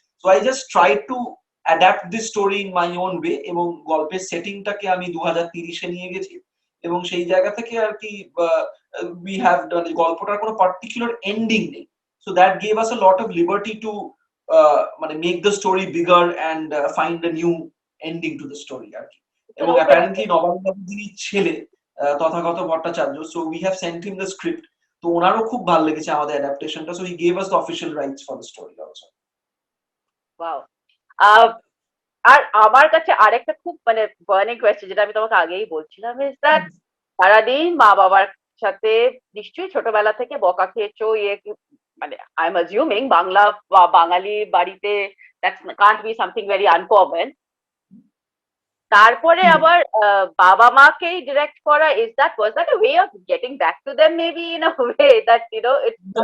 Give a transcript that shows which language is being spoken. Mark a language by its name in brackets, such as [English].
[English] so I just try to adapt this story in my own way, [Bangla] এবং গল্পের সেটিংটাকে আমি 2030-এ নিয়ে গেছি, এবং সেই জায়গা থেকে আর কি [English] we have done, [Bangla] গল্পটার কোনো পার্টিকুলার এন্ডিং নেই, [English] so that gave us a lot of liberty to মানে make the story bigger and find a new ending to the story আর কি। এবং apparently Nabarun যিনি ছেলে Tathagata Bhattacharya, so we have sent him the script, [Bangla] তো ওনারও খুব ভালো লেগেছে আমাদের অ্যাডাপ্টেশনটা, [English] so he gave us the official rights for the story also. Wow. [Bangla] আর আমার কাছে আরেকটা খুব মানে বার্নিং কোয়েশ্চেন, যেটা আমি তোমাকে আগেই বলছিলাম, [English] is that [Bangla] সারাদিন মা বাবার সাথে নিশ্চয়ই ছোটবেলা থেকে বকা খেয়েছো, মানে [English] I am assuming [Bangla] বাংলা বা বাঙালি বাড়িতে [English] That's can't be something very uncommon. [Bangla] তারপরে আবার বাবা মাকেই ডিরেক্ট করা, [English] was that a way of getting back to them maybe in a way that it's